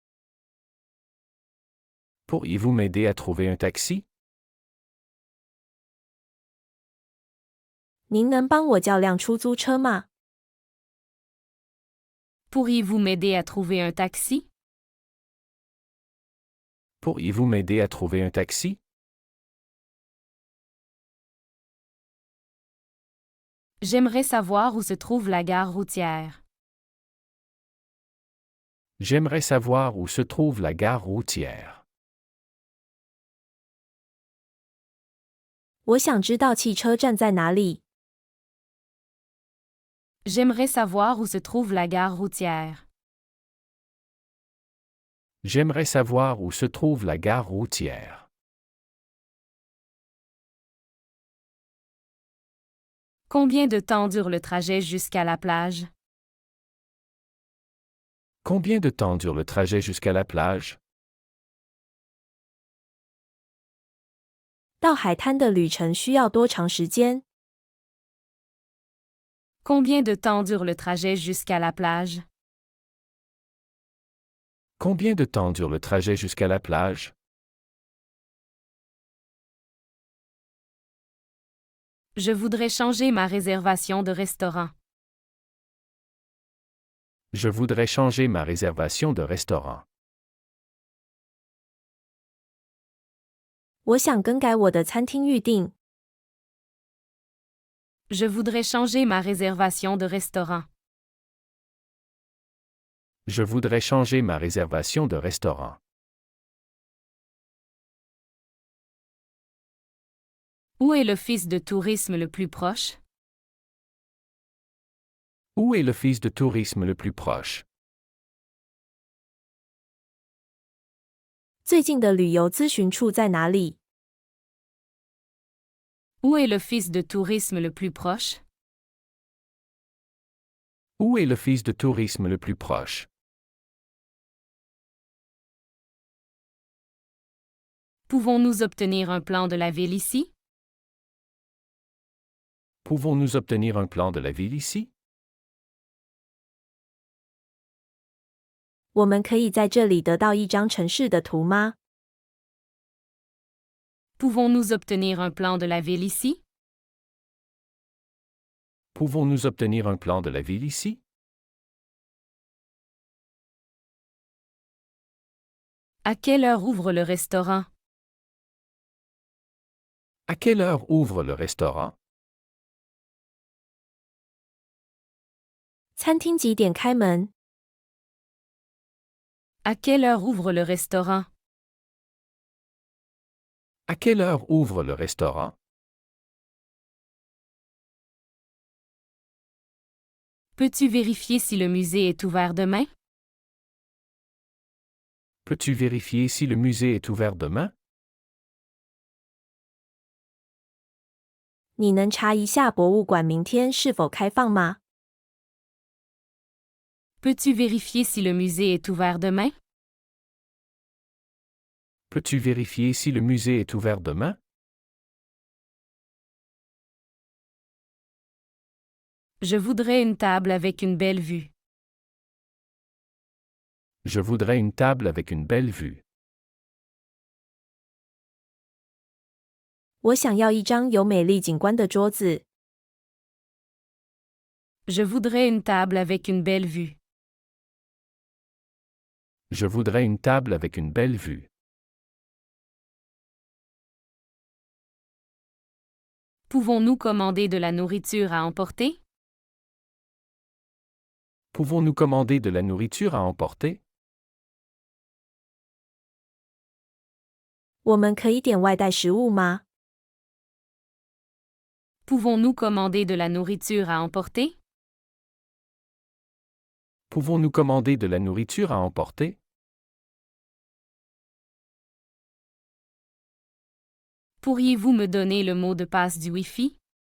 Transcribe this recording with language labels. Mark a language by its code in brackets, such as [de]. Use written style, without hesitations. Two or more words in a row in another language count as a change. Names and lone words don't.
[fr] Pourriez-vous m'aider à trouver un taxi? [zh] 您能帮我叫辆出租车吗？ [fr] Pourriez-vous m'aider à trouver un taxi? Pourriez-vous m'aider à trouver un taxi? J'aimerais savoir où se trouve la gare routière. J'aimerais savoir où se trouve la gare routière. [zh] 我想知道汽车站在哪里。 [fr] J'aimerais savoir où se trouve la gare routière. J'aimerais savoir où se trouve la gare routière. Combien de temps dure le trajet jusqu'à la plage? Combien de temps dure le trajet jusqu'à la plage? [zh] 到海滩的旅程需要多长时间？ [fr] Combien de temps dure le trajet jusqu'à la plage? Combien de temps dure le trajet jusqu'à la plage? Je voudrais changer ma réservation de restaurant. Je voudrais changer ma réservation de restaurant. [zh] 我想更改我的餐厅预订。 [fr] Je voudrais changer ma réservation de restaurant. Je voudrais changer ma réservation de restaurant. Où est l'office de tourisme le plus proche? Où est l'office de tourisme le plus proche? [zh] 最近的旅游咨询处在哪里？ [fr] Où est l'office de tourisme le plus proche? Où est l'office de tourisme le plus proche? Pouvons-nous obtenir un plan de la ville ici? Pouvons-nous obtenir un plan de la ville ici? [zh] 我们可以在这里得到一张城市的图吗？ [fr] Pouvons-nous obtenir un plan de la ville ici? Pouvons-nous obtenir un plan de la ville ici? À quelle heure ouvre le restaurant? À quelle heure ouvre le restaurant? [zh] 餐厅几点开门？ [fr] À quelle heure ouvre le restaurant? À quelle heure ouvre le restaurant? Peux-tu vérifier si le musée est ouvert demain? Peux-tu vérifier si le musée est ouvert demain? [zh] 你能查一下博物馆明天是否开放吗？ [fr] Peux-tu vérifier si le musée est ouvert demain? Peux-tu vérifier si le musée est ouvert demain? Je voudrais une table avec une belle vue. Je voudrais une table avec une belle vue. [zh] 我想要一张有美丽景观的桌子。 [fr] Je voudrais une table avec une belle vue. Je voudrais une table avec une belle vue. Pouvons-nous commander de la nourriture à emporter? Pouvons-nous commander de la nourriture à emporter? [zh] 我们可以点外带食物吗？ [fr] Pouvons-nous commander de la nourriture à emporter? Pouvons-nous commander de la nourriture à emporter? Pourriez-vous me donner le mot de passe du Wi-Fi?